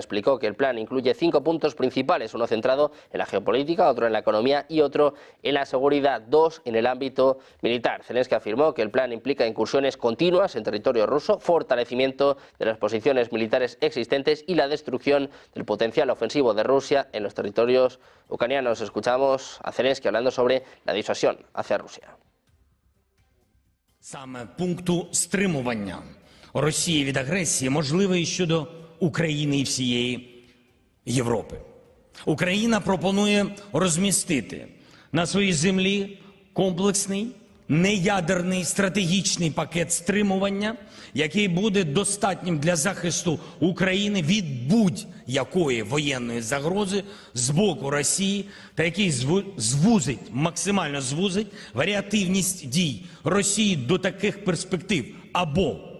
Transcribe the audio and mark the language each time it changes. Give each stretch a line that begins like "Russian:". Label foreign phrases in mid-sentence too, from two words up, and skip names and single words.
Spanish: Explicó que el plan incluye 5 puntos principales, uno centrado en la geopolítica, otro en la economía y otro en la seguridad, 2 en el ámbito militar. Zelensky afirmó que el plan implica incursiones continuas en territorio ruso, fortalecimiento de las posiciones militares existentes y la destrucción del potencial ofensivo de Rusia en los territorios ucranianos. Escuchamos a Zelensky hablando sobre la disuasión hacia Rusia.
Ukrainian: Саме пункту стримування Росії від агресії можливе і щодо України і всієї Європи. Україна пропонує розмістити на своїй землі комплексний, неядерний стратегічний пакет стримування, який буде достатнім для захисту України від будь-якої воєнної загрози з боку Росії та який максимально звузить варіативність дій Росії до таких перспектив або